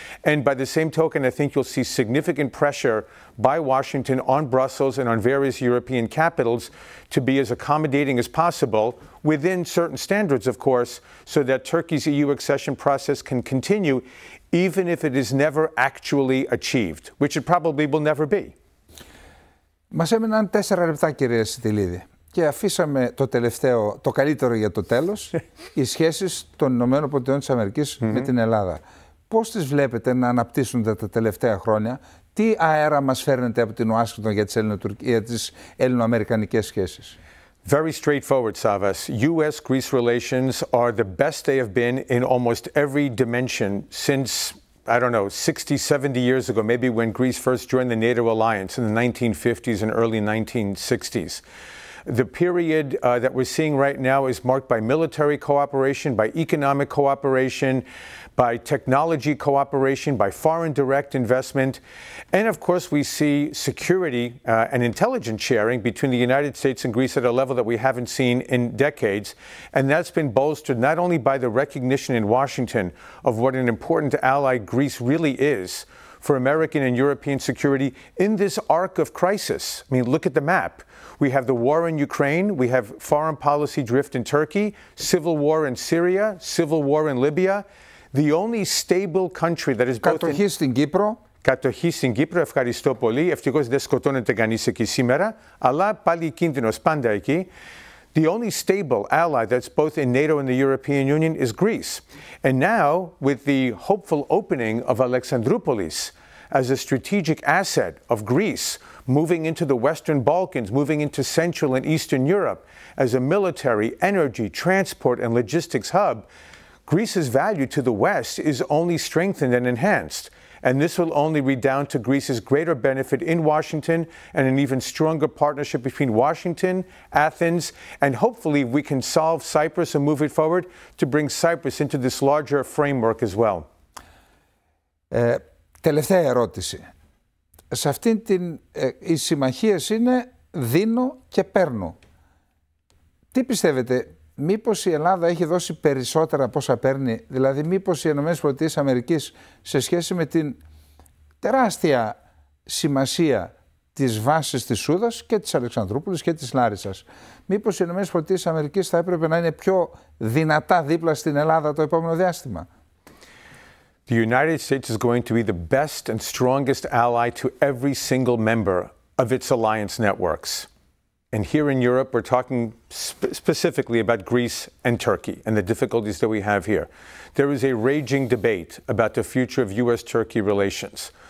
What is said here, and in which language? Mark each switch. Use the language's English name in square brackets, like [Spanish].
[English] And by the same token, I think you'll see significant pressure by Washington on Brussels and on various European capitals to be as accommodating as possible within certain standards, of course, so that Turkey's EU accession process can continue even if it is never actually achieved, which it probably will never be. [Greek] Μας έμειναν 4 λεπτά, κύριε Συτιλίδη. Και αφήσαμε το καλύτερο για το τέλος, οι σχέσεις των ΗΠΑ με την Ελλάδα. Πώς τις βλέπετε να αναπτύσσονται τα τελευταία χρόνια, τι αέρα μας φέρνετε από την Ουάσιγκτον για τις ελληνοαμερικανικές σχέσεις? [English] Very straightforward, Sávva. U.S.-Greece relations are the best they have been in almost every dimension since, I don't know, 60, 70 years ago, maybe when Greece first joined the NATO alliance in the 1950s and early 1960s. The period that we're seeing right now is marked by military cooperation, by economic cooperation, by technology cooperation, by foreign direct investment. And of course, we see security and intelligence sharing between the United States and Greece at a level that we haven't seen in decades. And that's been bolstered not only by the recognition in Washington of what an important ally Greece really is for American and European security in this arc of crisis. I mean, look at the map. We have the war in Ukraine, we have foreign policy drift in Turkey, civil war in Syria, civil war in Libya. The only stable country that is both... [Greek] Κατοχή στην Κύπρο. Κατοχή στην Κύπρο, ευχαριστώ πολύ. Ευτυχώς δεν σκοτώνεται κανείς εκεί σήμερα, αλλά πάλι κίνδυνος πάντα εκεί. [English] The only stable ally that's both in NATO and the European Union is Greece. And now, with the hopeful opening of Alexandroupolis as a strategic asset of Greece, moving into the Western Balkans, moving into Central and Eastern Europe as a military, energy, transport, and logistics hub, Greece's value to the West is only strengthened and enhanced. And this will only redound to Greece's greater benefit in Washington and an even stronger partnership between Washington, Athens, and hopefully we can solve Cyprus and move it forward to bring Cyprus into this larger framework as well. [Greek] Τελευταία ερώτηση. Σε αυτήν οι συμμαχίες είναι δίνω και παίρνω. Τι πιστεύετε, μήπως η Ελλάδα έχει δώσει περισσότερα από όσα παίρνει, δηλαδή μήπως οι ΗΠΑ σε σχέση με την τεράστια σημασία της βάσης της Σούδας και της Αλεξανδρούπολης και της Λάρισσας, μήπως οι ΗΠΑ θα έπρεπε να είναι πιο δυνατά δίπλα στην Ελλάδα το επόμενο διάστημα? [English] The United States is going to be the best and strongest ally to every single member of its alliance networks. And here in Europe, we're talking specifically about Greece and Turkey and the difficulties that we have here. There is a raging debate about the future of U.S.-Turkey relations.